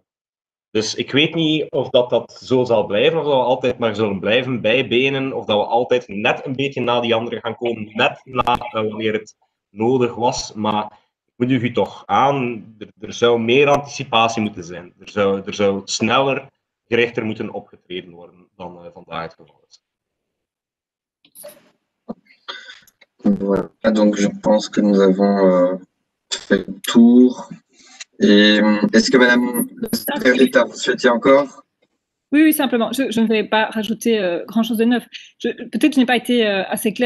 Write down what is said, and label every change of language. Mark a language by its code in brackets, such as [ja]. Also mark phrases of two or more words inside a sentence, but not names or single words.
[nl] Dus ik weet niet of dat zo zal blijven, of dat we altijd maar zullen blijven bijbenen, of dat we altijd net een beetje na die anderen gaan komen, net na wanneer het nodig was. Maar ik moet u toch aan, er zou meer anticipatie moeten zijn. Er zou sneller, gerichter moeten opgetreden worden dan vandaag het geval is. [fr] Voilà, donc je pense que nous avons fait le tour. Et est-ce que Madame Rita, vous souhaitiez encore? Oui, simplement. Je ne vais pas rajouter grand-chose de neuf. Peut-être que je n'ai pas été assez claire.